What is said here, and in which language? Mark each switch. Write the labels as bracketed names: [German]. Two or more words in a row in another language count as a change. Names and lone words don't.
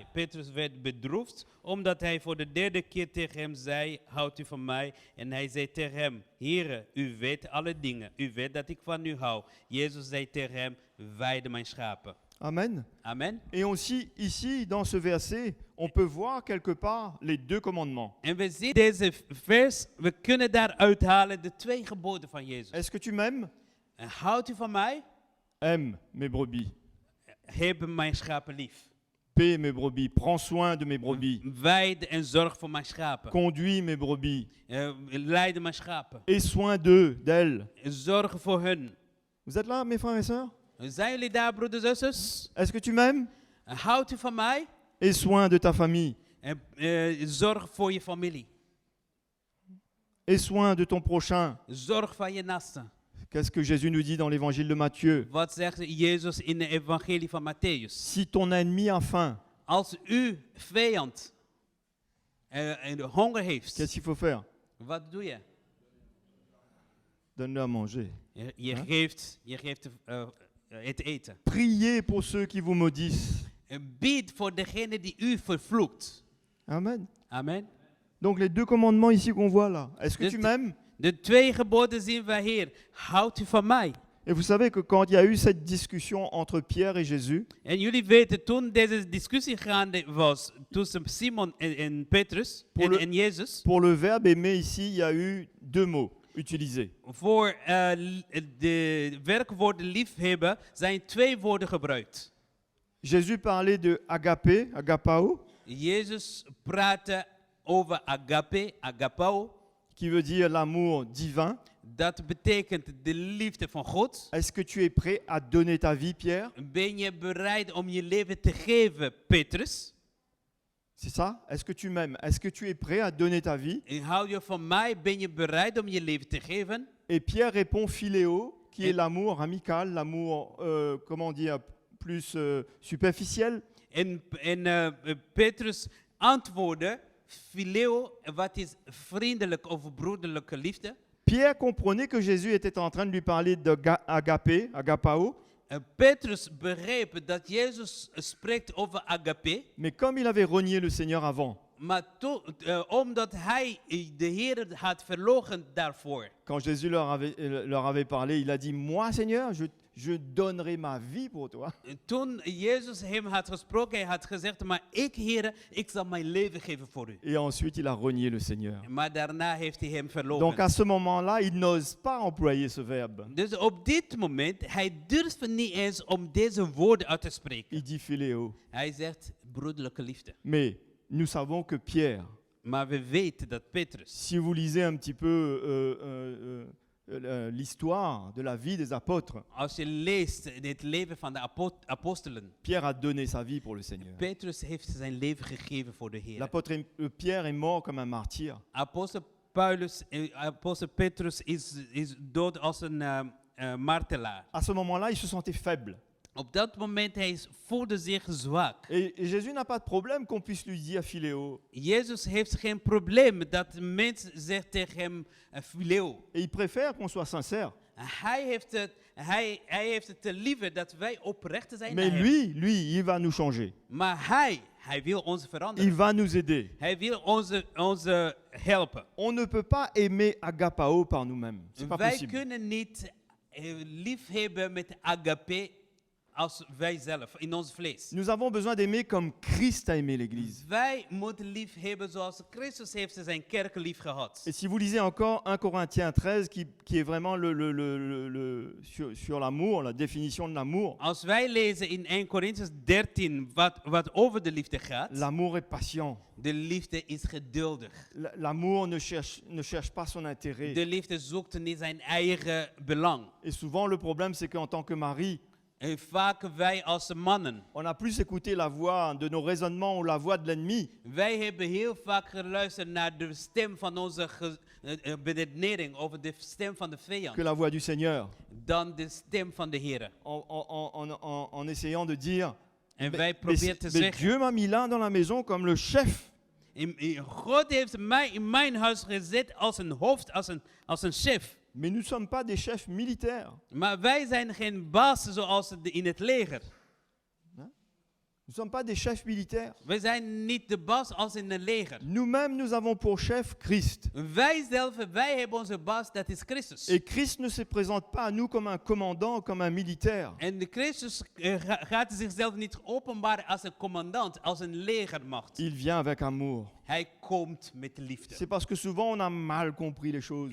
[Dutch] Petrus werd bedroefd, omdat hij voor de derde keer tegen hem zei, houdt u van mij? En hij zei tegen hem, Heere, u weet alle dingen, u weet dat ik van u hou. Jezus zei tegen hem, weide mijn schapen. Amen. Amen. [French] Et aussi, ici, dans ce verset, on peut voir quelque part les deux commandements. [Dutch] En we zien deze vers, we kunnen daar uithalen de twee geboden van Jezus. [French] Est-ce que tu m'aimes? [Dutch] En houdt u van mij? [French] Aime mes brebis. [Dutch] Heb mijn schapen lief. [French] Paie mes brebis. Prends soin de mes brebis. [Dutch] Weid en zorg voor mijn schapen. [French] Conduis mes brebis. [Dutch] Leid mijn schapen. [French] Aie soin d'eux, d'elles. [Dutch] Zorg voor hun. [French] Vous êtes là, mes frères et sœurs? [Dutch] Zijn jullie daar, broeders en zusters? [French] Est-ce que tu m'aimes? [Dutch] Houdt u van mij? [French] Aie soin de ta famille. [Dutch] Zorg voor je familie. [French] Aie soin de ton prochain. [Dutch] Zorg van je naaste. [French] Qu'est-ce que Jésus nous dit dans l'évangile de Matthieu? [Dutch] Wat zegt Jezus in de evangelie van Matthäus? [French] Si ton ennemi a faim, [Dutch] Als uw vijand honger heeft, [French] qu'est-ce qu'il faut faire? [Dutch] wat doe je? [French] Donne-le à manger. [Dutch] Je geeft het eten. [French] Priez pour ceux qui vous maudissent. [Dutch] Bied voor degene die u vervloekt. Amen. Amen. [French] Donc les deux commandements ici qu'on voit là. Est-ce que [Dutch] Dus [French] tu m'aimes? [Dutch] De twee geboden zien we hier. Houdt u van mij? [French] Et vous savez que quand il y a eu cette discussion entre Pierre et Jésus, [Dutch] En jullie weten, toen deze discussie gaande was tussen Simon en Petrus en Jezus, [French] pour le verbe aimer ici, il y a eu deux mots utilisés. [Dutch] voor de werkwoorden liefhebben zijn twee woorden gebruikt. [French] Jésus parlait de agape, agapao, [Dutch] Jezus praatte over agape, agapao. [French] qui veut dire l'amour divin. [Dutch] Dat betekent de liefde van God. [French] Est-ce que tu es prêt à donner ta vie, Pierre? [Dutch] Ben je bereid om je leven te geven, Petrus? [French] C'est ça? Est-ce que tu m'aimes? Est-ce que tu es prêt à donner ta vie? [Dutch] En hou je van mij? Ben je bereid om je leven te geven? [French] Et Pierre répond philéo, qui est l'amour amical, l'amour, comment dire, plus superficiel. [Dutch] En Petrus antwoordde, phileo, wat is vriendelijk of broederlijke liefde. [French] Pierre comprenait que Jésus était en train de lui parler d'agape, agapao. [Dutch] Petrus begreep dat Jezus spreekt over agape. [French] Mais comme il avait renié le Seigneur avant, [Dutch] Maar omdat hij de Heer had verloochend daarvoor. [French] quand Jésus leur avait parlé, il a dit, moi Seigneur, je donnerai ma vie pour toi. [Dutch] Toen Jezus hem had gesproken, hij had gezegd, maar ik Heer, ik zal mijn leven geven voor u. [French] Et ensuite, il a renié le Seigneur. [Dutch] Maar daarna heeft hij hem Donc verloochend. [French] à ce moment-là, il n'ose pas employer ce verbe. [Dutch] Dus op dit moment, hij durft niet eens om deze woorden uit te spreken. [French] Il dit philéo. [Dutch] Hij zegt broederlijke liefde. [French] Mais nous savons que Pierre, [Dutch] Maar we weten dat Petrus, [French] si vous lisez un petit peu l'histoire de la vie des apôtres, [Dutch] als je leest het leven van de apostelen, [French] Pierre a donné sa vie pour le Seigneur. [Dutch] Petrus heeft zijn leven gegeven voor de Heer. [French] L'apôtre Pierre est mort comme un martyr. [Dutch] Apostel Petrus is dood als een martelaar. [French] À ce moment-là, il se sentait faible. [Dutch] Op dat moment hij voelde zich zwak. [French] Et Jésus n'a pas de problème qu'on puisse lui dire philéo. [Dutch] Jezus heeft geen probleem dat een mens zegt tegen hem phileo. [French] Et il préfère qu'on soit sincère. [Dutch] Hij heeft het te liever dat wij oprecht zijn Mais naar hem. [French] lui, il va nous changer. [Dutch] Maar hij wil ons Il veranderen. [French] va nous aider. [Dutch] Hij wil ons helpen. [French] On ne peut pas aimer agapao par nous-mêmes. C'est pas Wij possible. [Dutch] kunnen niet liefhebben met agape als wij zelf, in ons vlees. [French] Nous avons besoin d'aimer comme Christ a aimé l'Église. [Dutch] Wij moeten liefhebben zoals Christus heeft zijn kerk lief gehad. [French] Et si vous lisez encore 1 Corinthiens 13, qui est vraiment sur l'amour, la définition de l'amour, [Dutch] Als wij lezen in 1 Corinthians 13 wat over de liefde gaat, [French] l'amour est patient. [Dutch] de liefde is geduldig. [French] L'amour ne cherche pas son intérêt. [Dutch] De liefde zoekt niet zijn eigen belang. [French] Et souvent, le problème, c'est qu'en tant que mari, [Dutch] En vaak wij als mannen, [French] on a plus écouté la voix de nos raisonnements ou la voix de l'ennemi [Dutch] wij hebben heel vaak geluisterd naar de stem van onze beredenering over de stem van de vijand, [French] que la voix du Seigneur, [Dutch] dan de stem van de Heer. [French] en essayant de dire, En mais, [Dutch] wij proberen te mais zeggen, [French] Dieu m'a mis là dans la maison comme le chef. [Dutch] God heeft mij in mijn huis gezet als een hoofd, als een chef. [French] Mais nous ne sommes pas des chefs militaires. [Dutch] Maar wij zijn geen baas zoals in het leger. [French] Nous ne sommes pas des chefs militaires. [Dutch] Wij zijn niet de baas als in een leger. [French] Nous-mêmes, nous avons pour chef Christ. [Dutch] Wij hebben onze baas, dat is Christus. [French] Et Christ ne se présente pas à nous comme un commandant, comme un militaire. [Dutch] En de Christus gaat zichzelf niet openbaren als een commandant, als een legermacht. [French] Il vient avec amour. [Dutch] Hij komt met liefde. [French] C'est parce que souvent on a mal compris les choses.